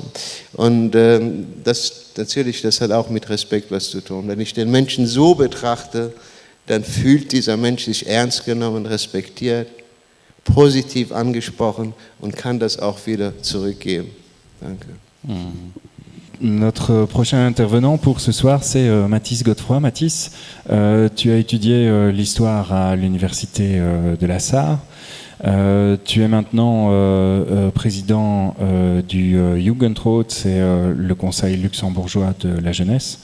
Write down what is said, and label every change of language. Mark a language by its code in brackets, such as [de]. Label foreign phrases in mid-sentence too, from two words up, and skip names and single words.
[de] Und das hat auch mit Respekt was zu tun. Wenn ich den Menschen so betrachte, dann fühlt dieser Mensch sich ernst genommen, respektiert, positiv angesprochen und kann das auch wieder zurückgeben. Danke. [fr] Notre prochain intervenant pour ce soir, c'est Mathis Godefroy. Mathis, tu as étudié l'histoire à l'université de la Sarre. Tu es maintenant président du Jugendrat, c'est le conseil luxembourgeois de la jeunesse.